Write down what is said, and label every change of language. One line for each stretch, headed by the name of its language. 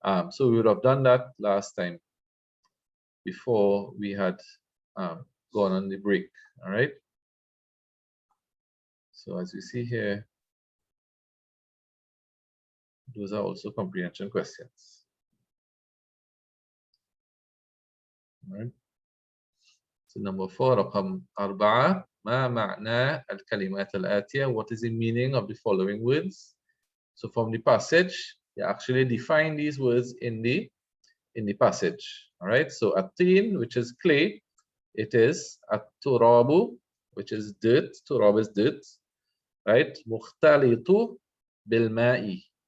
English: So we would have done that last time before we had gone on the break. All right. So as you see here, those are also comprehension questions. All right. So number 4,
Arabic: رقم 4, ما معنى الكلمات الآتية?
English: What is the meaning of the following words? So from the passage, you actually define these words in the passage. All right. So atin, which is clay, it is
Arabic: at-turabu,
English: which is dirt. Turab is dirt, right?
Arabic: Mukhtalitu bil-ma'i.